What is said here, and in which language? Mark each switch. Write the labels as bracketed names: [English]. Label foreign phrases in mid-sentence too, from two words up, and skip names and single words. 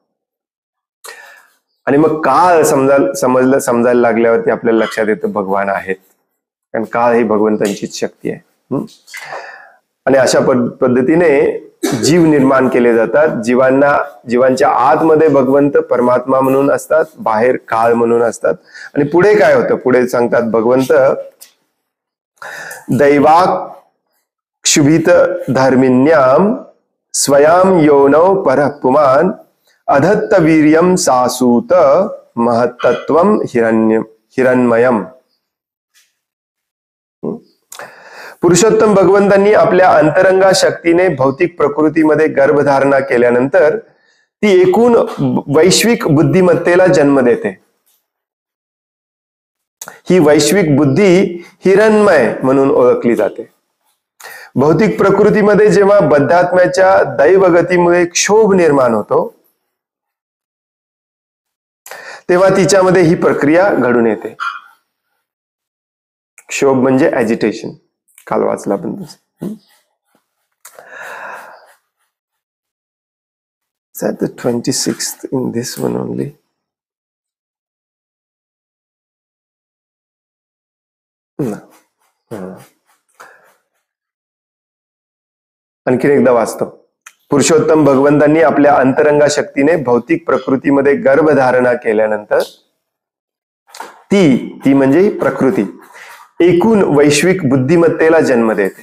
[Marathi] आणि मग काळ समजायला लागल्यावरती आपल्याला लक्षात येतं भगवान आहेत, कारण काळ ही भगवंतांचीच शक्ती आहे. आणि अशा पद्धतीने जीव निर्माण केले जातात. जीवांच्या आतमध्ये भगवंत परमात्मा म्हणून असतात, बाहेर काळ म्हणून असतात. आणि पुढे काय होतं, पुढे सांगतात भगवंत [Sanskrit] दैवाक्षुभित धर्मिण्याम स्वयं योनौ परः पुमान अधत्त वीर्यम सासूत महत्तत्वम हिरण्मयम. [Marathi] पुरुषोत्तम भगवंतांनी आपल्या अंतरंगा शक्तीने भौतिक प्रकृतीमध्ये गर्भधारणा केल्यानंतर ती एकूण वैश्विक बुद्धिमत्तेला जन्म देते. ही वैश्विक बुद्धी हिरण्मय म्हणून ओळखली जाते. भौतिक प्रकृतीमध्ये जेव्हा बद्धात्म्याच्या दैवगतीमुळे क्षोभ निर्माण होतो तेव्हा तिच्यामध्ये ही प्रक्रिया घडून येते. क्षोभ म्हणजे ऍजिटेशन, काल वाचला पण तसं. [English] Is that the 26th in this one only? No. [Marathi] आणखीन एकदा वाचतो. पुरुषोत्तम भगवंतांनी आपल्या अंतरंगा शक्तीने भौतिक प्रकृतीमध्ये गर्भधारणा केल्यानंतर ती म्हणजे ही प्रकृती एकूण वैश्विक बुद्धिमत्तेला जन्म देते.